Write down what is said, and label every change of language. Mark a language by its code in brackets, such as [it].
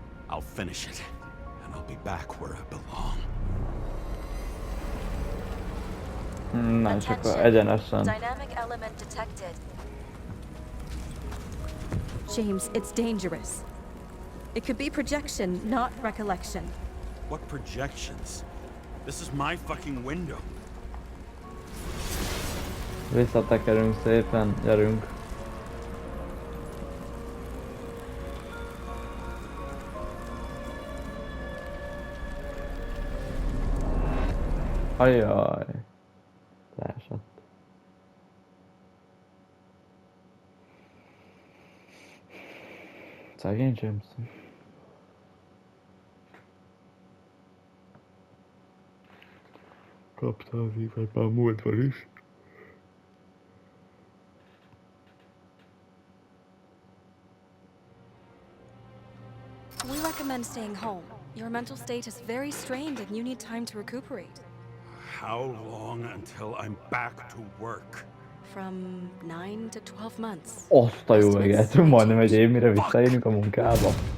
[en] I'll finish it, and I'll be back where I belong. [hu] Nem, csak egyenesen. [en] Dynamic element detected. James, it's dangerous. It could be projection, not recollection. What projections? This is my fucking window. [hu] Visszatekerünk szépen, gyerünk. Ajjaj. Leesett. Szegény James. Kapta az ívet már múltban is. [en] We recommend staying home. Your mental state is very strained and you need time to recuperate. How long until I'm back to work? From 9 to 12 months. [hu] Azt a jó éget, majdnem egy év, mire visszaérünk a munkába.